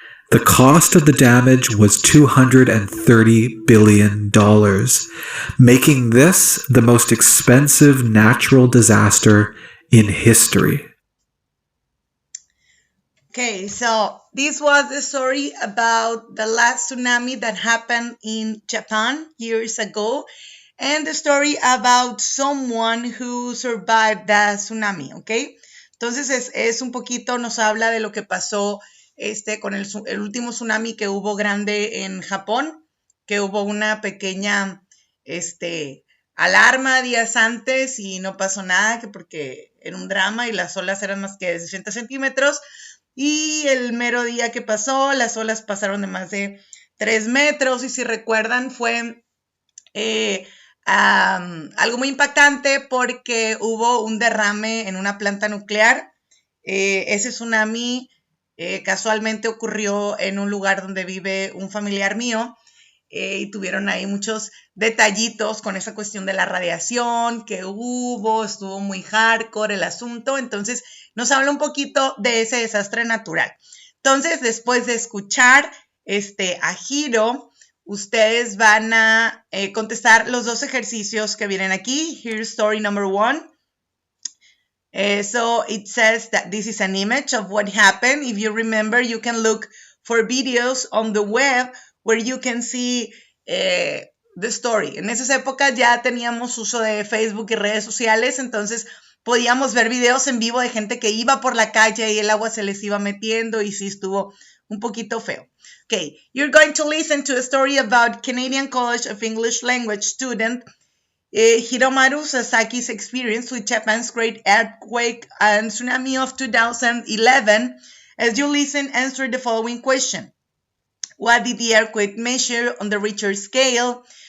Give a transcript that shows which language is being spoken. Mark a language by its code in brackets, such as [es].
[en] The cost of the damage was $230 billion, making this the most expensive natural disaster in history. Okay, so this was the story about the last tsunami that happened in Japan years ago, and the story about someone who survived the tsunami, ¿ok? [es] Entonces es un poquito, nos habla de lo que pasó con el último tsunami que hubo grande en Japón, que hubo una pequeña alarma días antes y no pasó nada, que porque era un drama y las olas eran más que de 60 centímetros, y el mero día que pasó, las olas pasaron de más de 3 metros, y si recuerdan fue algo muy impactante porque hubo un derrame en una planta nuclear. Ese tsunami casualmente ocurrió en un lugar donde vive un familiar mío, y tuvieron ahí muchos detallitos con esa cuestión de la radiación que hubo, estuvo muy hardcore el asunto, entonces nos habla un poquito de ese desastre natural. Entonces, después de escuchar a Hiro, ustedes van a contestar los dos ejercicios que vienen aquí. [en] Here's story number 1. So it says that this is an image of what happened. If you remember, you can look for videos on the web where you can see the story. [es] En esas épocas ya teníamos uso de Facebook y redes sociales, entonces podíamos ver videos en vivo de gente que iba por la calle y el agua se les iba metiendo y sí estuvo un poquito feo. [en] Okay, you're going to listen to a story about Canadian College of English Language student Hiromaru Sasaki's experience with Japan's great earthquake and tsunami of 2011. As you listen, answer the following question. What did the earthquake measure on the Richter scale?